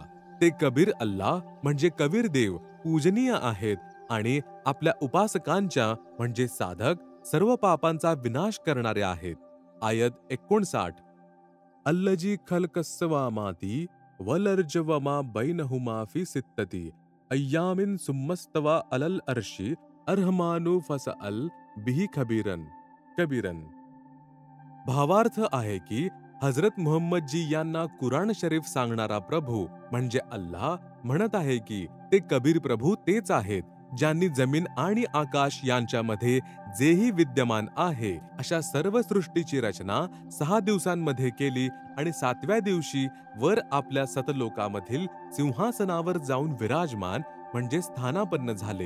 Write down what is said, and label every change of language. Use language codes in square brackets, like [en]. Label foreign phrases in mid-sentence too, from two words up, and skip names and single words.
[mr] ते कबीर अल्लाह म्हणजे कबीर देव पूजनीय आहेत आणि आपल्या उपासकांच्या म्हणजे साधक सर्व पापांचा विनाश करणारे आहेत। [ar] آية 59 الذي خلق السماوات والأرض وما بينهما في ستة أيام ثم استوى على العرش الرحمن فاسأل به خبيرا كبيرا. [mr] भावार्थ आहे की हजरत मुहम्मद जी यांना कुराण शरीफ सांगणारा प्रभू म्हणजे अल्लाह म्हणत आहे की ते कबीर प्रभू तेच आहेत ज्यांनी जमीन आणि आकाश यांच्यामध्ये जेही विद्यमान आहे अशा सर्व सृष्टीची रचना 6 दिवसांमध्ये केली आणि 7व्या दिवशी वर आपल्या सतलोकामधील सिंहासनावर जाऊन विराजमान म्हणजे स्थानापन्न झाले।